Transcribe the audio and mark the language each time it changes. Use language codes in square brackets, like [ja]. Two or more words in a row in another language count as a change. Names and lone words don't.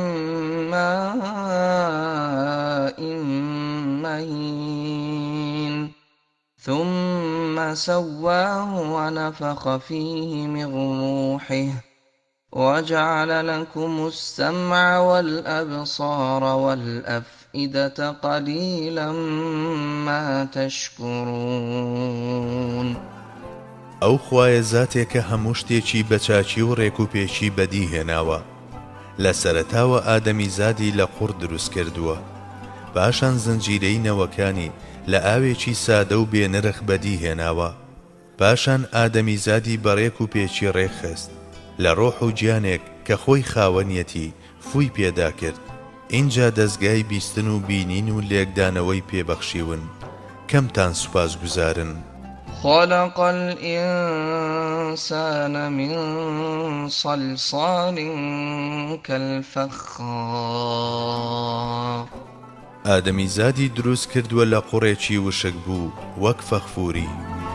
[ar] ماء مهين ثم سواه ونفخ فيه من روحه وجعل لكم السمع والأبصار والأفئدة قليلا ما تشكرون [ckb] ئەو خوایە زاتێکە هەموو شتێکی بەچاچی و ڕێکوپێکی بەدی هێناوە لە سەرەتاوە ئادەمی زادی لە قوڕ دروست کردووە پاشان زنجیرەی نەوەکانی لە ئاوێکی سادە و بێنرخ بەدی هێناوە پاشان ئادەمی زادی بەڕێک و پێچی ڕێخست لە ڕۆح و گیانێک کە خۆی خاوەنیەتی فووی پێدا کرد اینجا دەستگای بیستن و بینین و لێکدانەوەی پێبەخشیون کەمتان سوپاس گوزارن [ar] خلق الإنسان من صلصال كالفخار [ckb] ئادەمی زادی دروست کردووە لە قوڕێکی وشک بوو وەک فەخفوری